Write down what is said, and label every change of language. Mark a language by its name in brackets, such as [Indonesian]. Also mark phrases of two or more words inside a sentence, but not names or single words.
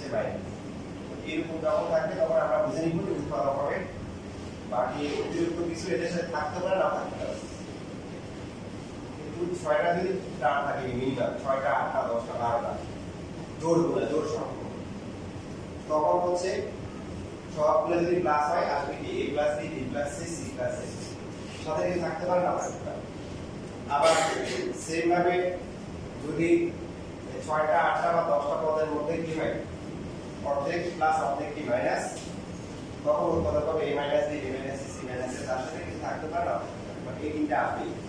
[Bangla] মাইনাস এরকম যখন থাকবে তখন আমরা বুঝে নিব যে উৎপাদক হবে বাকি অতিরিক্ত কিছু এদের সাথে থাকতে পারে না থাকতে পারে কিন্তু 6টা যদি টার্ম থাকে মিনিমাম 6টা 8টা 10টা 12টা জোড় সংখ্যা তখন হচ্ছে সবগুলো যদি প্লাস হয় আসবে কি [English] a plus b b plus c c plus a [Bangla] সাথে কি থাকতে পারে না থাকতে পারে আবার সেম ভাবে যদি 6টা 8টা বা 10টা পদের মধ্যে কি হয় অর্ধেক প্লাস অর্ধেক কি মাইনাস তখন উৎপাদক হবে a মাইনাস b b মাইনাস c c মাইনাস a তার সাথে কিছু থাকতে পারে না বাট এই তিনটা আসবে